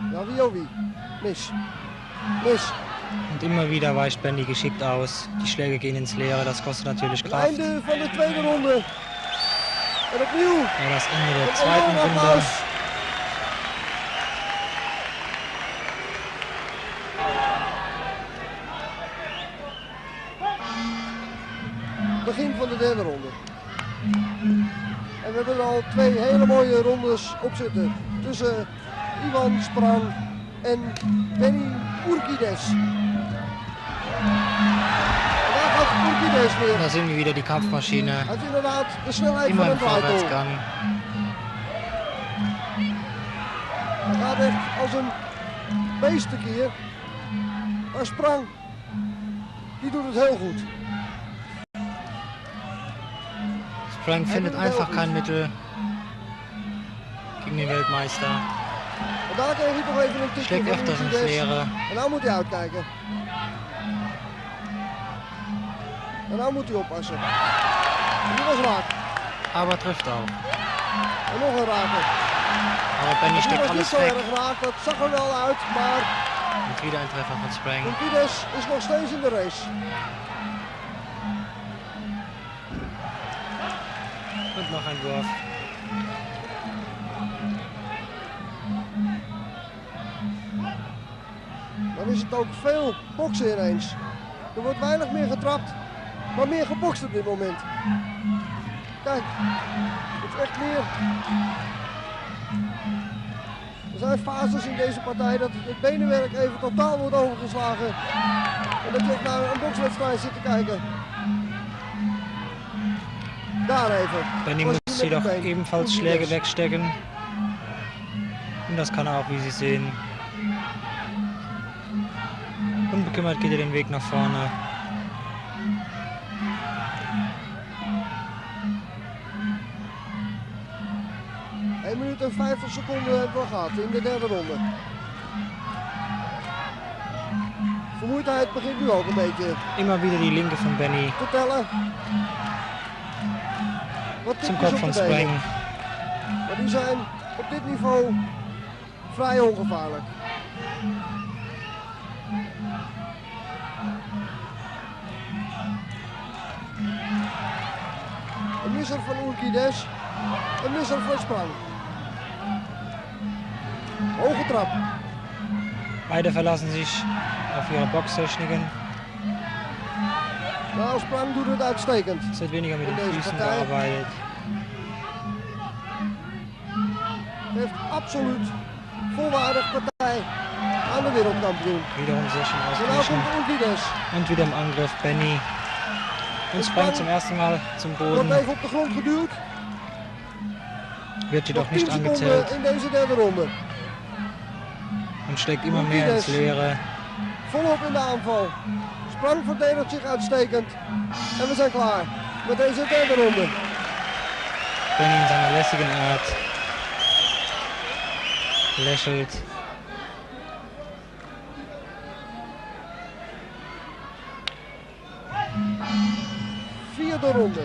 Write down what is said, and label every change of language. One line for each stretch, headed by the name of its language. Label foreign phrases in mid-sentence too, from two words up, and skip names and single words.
German: Wie. Miss. Miss. Und immer wieder weicht Benny geschickt aus. Die Schläge gehen ins Leere, das kostet natürlich Kraft.
Dutch: Einde van de tweede ronde. En opnieuw.
German: Ja, das Ende der zweiten Runde.
Dutch: Begin van de derde ronde. En we hebben er al 2 hele mooie rondes op zitten. Tussen Ivan Sprang en Benny Urkidesa. Daar gaat Urkidesa weer.
German: Da sehen wir wieder die Kampfmaschine.
Dutch: Hij heeft inderdaad de snelheid
German: Immer
Dutch: van
German: im
Dutch: een draaitol.
German: Vorwärtsgang.
Dutch: Hij gaat echt als een beest tekeer. Maar Sprang, die doet het heel goed.
German: Sprang findet einfach kein Mittel gegen den Weltmeister.
Dutch: En daar kreeg hij toch even een tikje
German: Schlägt
Dutch: van
German: öfters ins
Dutch: Urkidesa.
German: Leere.
Dutch: En nou moet hij uitkijken. En nou moet hij oppassen. En die was raak.
German: Aber trifft auch.
Dutch: En nog een raker.
German: Aber Benny
Dutch: Die
German: steckt
Dutch: was niet
German: alles
Dutch: zo
German: weg.
Dutch: erg raak, dat zag er wel uit, maar
German: Und wieder ein Treffer von Sprang.
Dutch: Urkidesa is nog steeds in de race.
German: Und noch ein Wurf.
Dutch: Dan is het ook veel boksen ineens. Er wordt weinig meer getrapt, maar meer gebokst op dit moment. Kijk, het is echt meer. Er zijn fases in deze partij dat het benenwerk even totaal wordt overgeslagen. En dat je echt naar een bokswedstrijd zit te kijken. Daar even.
German: Benny
Dutch: Was
German: muss
Dutch: hij met
German: jedoch
Dutch: het been.
German: ebenfalls
Dutch: Urkidesa.
German: Schläge wegstecken. Und das kann er auch, wie Sie sehen. Unbekümmert geht er den Weg nach vorne.
Dutch: Een minuut en 50 seconden hebben we gehad in de derde ronde. Vermoeidheid begint nu ook een beetje
German: Immer wieder die Linke von Benny
Dutch: te tellen. Wat
German: zum
Dutch: tikjes
German: Kopf
Dutch: op
German: von
Dutch: de benen.
German: Sprang.
Dutch: Maar die zijn op dit niveau vrij ongevaarlijk. Een misser van Urkidesa, een misser van Sprang. Hoge trap.
German: Beide verlassen sich auf ihre Boxtechniken.
Dutch: Nou, Sprang doet het uitstekend.
German: Es wird weniger mit
Dutch: In
German: den
Dutch: deze
German: Füßen
Dutch: partij.
German: gearbeitet.
Dutch: Heeft absoluut volwaardig partij aan de wereldkampioen.
German: Wiederum sehr schön
Dutch: En nou
German: ausgeglichen.
Dutch: komt Urkidesa.
German: Und wieder im Angriff Benny. Und Sprang zum ersten Mal zum
Dutch: Wordt
German: Boden.
Dutch: even op de grond geduwd.
German: Wird jedoch
Dutch: Nog
German: nicht
Dutch: 10 seconden
German: angezählt.
Dutch: in deze derde ronde.
German: Und schlägt immer mehr ins Leere.
Dutch: Volop in de aanval. Sprang verdedigt zich uitstekend. En we zijn klaar met deze derde ronde.
German: Benny in seiner lässigen Art lächelt.
Dutch: Vierde ronde.